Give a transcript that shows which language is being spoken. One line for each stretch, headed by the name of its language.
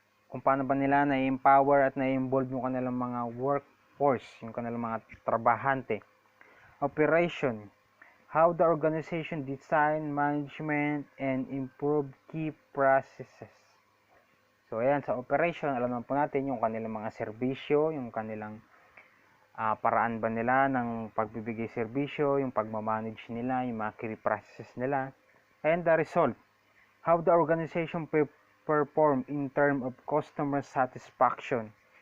Filipino: Kung paano ba nila na-empower at na-involve yung kanilang mga workforce, yung kanilang mga trabahante. Operation.
English: How the organization design, management, and improve key processes.
Filipino: So, ayan, sa operation, alam naman po natin yung kanilang mga serbisyo, yung kanilang paraan ba nila ng pagbibigay serbisyo, yung pagmamanage nila, yung mga key processes nila.
English: And the result. How the organization perform in terms of customer satisfaction.